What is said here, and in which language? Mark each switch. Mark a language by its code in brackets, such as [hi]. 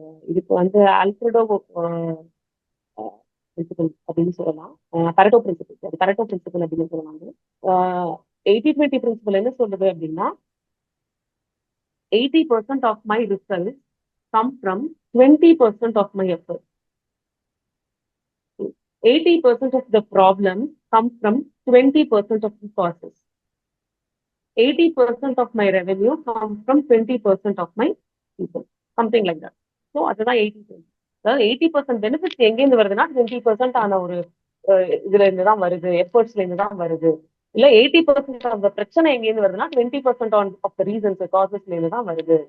[ta] இதுக்கு வந்து Alfredo principal அப்படின்னு சொல்லலாம். பரட்டோ பிரின்சிபல், அது பரட்டோ பிரின்சிபல் அப்படின்னு சொல்லுவாங்க. 80-20 பிரின்சிபல் என்ன சொல்றது அப்படின்னா, [en] 80% of my result come from 20% of my effort. 80% of the problems come from 20% of the causes. 80% of my revenue comes from 20% of my people. Something like that. So [ta] அதுதான் [en] 80%. [ta] அதாவது 80% benefits எங்கேருந்து வருதுன்னா 20% ஆன ஒரு இதுல இருந்து தான் வருது, எஃபர்ட்ஸ்ல இருந்து தான் வருது. இல்ல 80% ஆஃப் த பிரச்சனை எங்கேருந்து வருதுன்னா 20% ஆஃப் த ரீசன்ஸ், காசஸ்ல இருந்து தான் வருது.